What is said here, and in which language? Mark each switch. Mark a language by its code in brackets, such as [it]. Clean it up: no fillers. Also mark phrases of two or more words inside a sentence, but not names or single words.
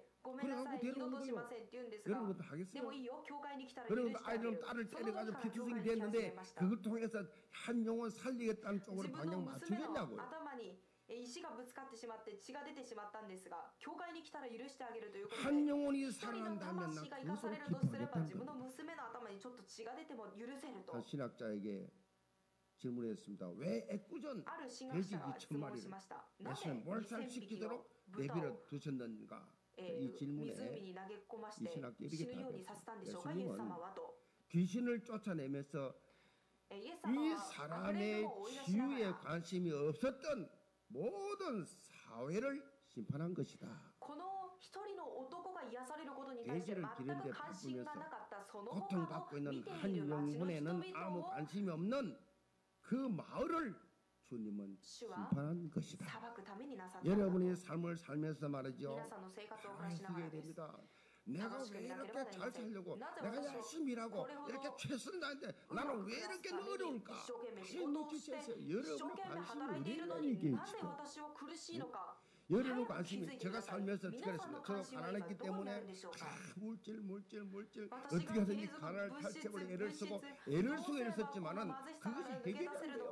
[ko] 그래갖고 데려오는 거예요. 여러분도 하겠어요? 여러분도 아이들 딸을 때려가지고 피투성이 됐는데 그걸 통해서 한 영혼 살리겠다는 쪽으로 방향 맞추겠냐고요. [ja] 石がぶつかってしまって血が出てしまったんですが、教会に来たら許してあげるということで、 [ko] 한 영혼이 [ja] 一人の [ko] 살아난다면 [ja] 魂 [ko] 나 [ja] が生かさ [ko] 그것으로 [ja] れるとすれば、 [ko] 기뻐하겠다는 [ja] 自分の [ko] 겁니다. [ja] 娘の頭にちょっと血が出ても許せると。 [ko] 한 신학자에게 질문했습니다. 왜 애꿎은 [ja] ある神学 [ko] 돼지 [ja] 者が質問 [ko] 2,000마리를 [ja] しました。なぜ [ko] 예수님 [ja] 2000匹の [ko] 몰살시키도록 [ja] 豚を [ko] 내버려 두셨는가? 이 [ja] 湖 [ko] 질문에 [ja] に投げ込まし [ko] 이 [ja] て [ko] 신학자 [ja] 死 [ko] 이렇게 [ja] ぬようにさせたんでしょうか、 [ko] 답했어요. [ja] イエス様はと。 [ko] 귀신을 쫓아내면서 [ja] イエス [ko] 이 [ja] 様は悪霊 [ko] 사람의 [ja] どもを追い出しなが [ko] 치유에 [ja] ら、 [ko] 관심이 없었던 모든 사회를 심판한 것이다. [ja] この一人の男が癒されることに対して全く関心がなかったその他の [ko] 고통받고 있는 [ja] 見て [ko] 한 [ja] いる町の人 [ko] 영혼에는 아무 [ja] 々を [ko] 관심이 없는 그 마을을 주님은 심판한 것이다. [ja] 裁くためになさったんだと。 [ko] 여러분의 삶을 살면서 말이죠. [ja] 皆さんの生活を暮らしながら [ko] 하시게 [ja] です。 [ko] 됩니다. 내가 왜 이렇게 잘 살려고 내가 열심히 일하고 이렇게 최선을 다하는데 나는 왜 이렇게 어려울까? 다시 묻히셔서 여러분의 관심이 어디냐는 얘기예요. 지금. 여러분 관심이 제가 살면서 어떻게 했습니까? 저 가난했기 때문에 다 물질 어떻게 하든지 가난을 탈취해버리고 애를 쓰고 애를 썼지만은 그것이 해결이 안 돼요.